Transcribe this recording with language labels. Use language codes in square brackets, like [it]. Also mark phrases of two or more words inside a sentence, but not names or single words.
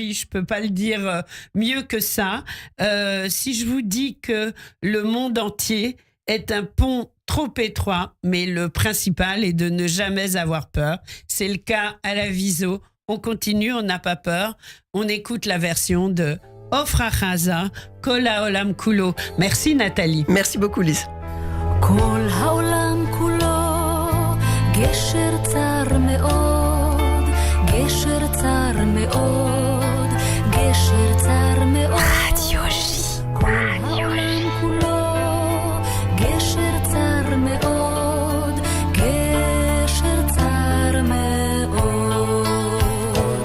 [fr] J, je peux pas le dire mieux que ça. Si je vous dis que le monde entier est un pont trop étroit, mais le principal est de ne jamais avoir peur. C'est le cas à la Viso. On continue, on n'a pas peur. On écoute la version de Ofra Chaza, Kol Haolam Kulo. Merci Nathalie. Merci beaucoup, Lise. [he] כל העולם כולו גשר צר מאוד, גשר צר מאוד, גשר צר מאוד. רדיו ז'י. כל העולם כולו גשר צר מאוד, גשר צר מאוד.